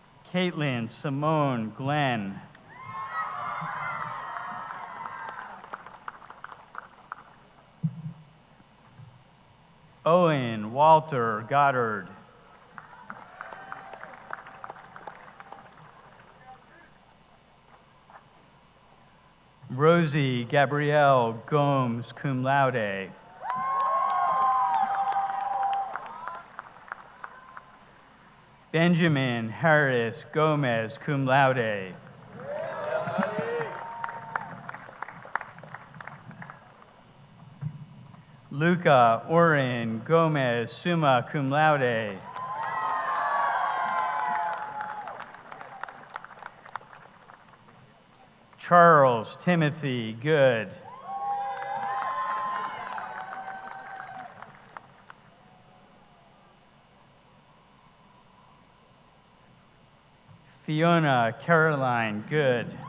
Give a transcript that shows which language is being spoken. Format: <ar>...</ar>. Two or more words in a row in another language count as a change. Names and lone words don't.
<en>Caitlin Simone Glenn. Owen Walter Goddard. Rosie Gabrielle Gomes,</en> <la>cum laude.</la> <en>Benjamin Harris Gomez,</en> <la>cum laude.</la> <en>Luca Oren Gomez,</en> <la>summa cum laude.</la> <en>Charles Timothy Good. Fiona Caroline Good.</en>